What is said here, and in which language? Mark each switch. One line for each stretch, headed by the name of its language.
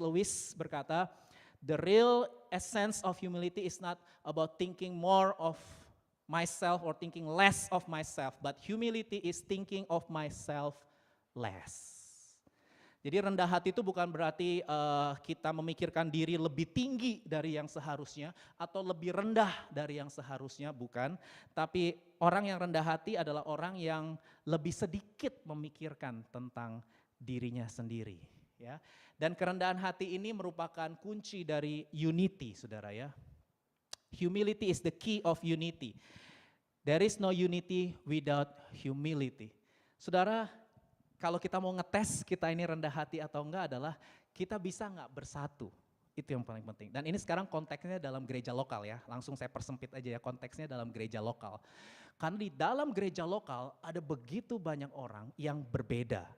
English: Lewis berkata, the real essence of humility is not about thinking more of myself or thinking less of myself, but humility is thinking of myself less.
Indonesian: Jadi rendah hati itu bukan berarti kita memikirkan diri lebih tinggi dari yang seharusnya atau lebih rendah dari yang seharusnya, bukan. Tapi orang yang rendah hati adalah orang yang lebih sedikit memikirkan tentang dirinya sendiri. Ya. Dan kerendahan hati ini merupakan kunci dari unity, saudara ya.
English: Humility is the key of unity. There is no unity without humility.
Indonesian: Saudara, kalau kita mau ngetes kita ini rendah hati atau enggak adalah kita bisa enggak bersatu. Itu yang paling penting. Dan ini sekarang konteksnya dalam gereja lokal ya. Langsung saya persempit aja ya, konteksnya dalam gereja lokal. Karena di dalam gereja lokal ada begitu banyak orang yang berbeda.